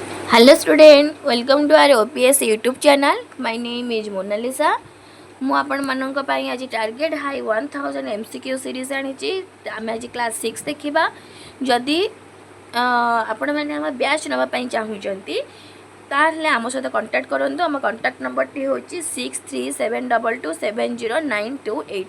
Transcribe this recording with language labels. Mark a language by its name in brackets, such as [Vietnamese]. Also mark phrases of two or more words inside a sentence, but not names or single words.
[English] Hello student, welcome to our OPS YouTube channel. My name is Monalisha. [Odia] ମୁଁ ଆପଣମାନଙ୍କ ପାଇଁ ଆଜି ଟାର୍ଗେଟ ହାଇ 1000 MCQ ସିରିଜ୍ ଆଣିଛି। ଆମେ ଆଜି କ୍ଲାସ୍ 6 ଦେଖିବା। ଯଦି ଆପଣମାନେ ଆମ ବ୍ୟାଚ୍ ନେବା ପାଇଁ ଚାହୁଁଛନ୍ତି ତାହେଲେ ଆମ ସହିତ କଣ୍ଟାକ୍ଟ କରନ୍ତୁ। ଆମ କଣ୍ଟାକ୍ଟ ନମ୍ବରଟି ହେଉଛି 6372270928।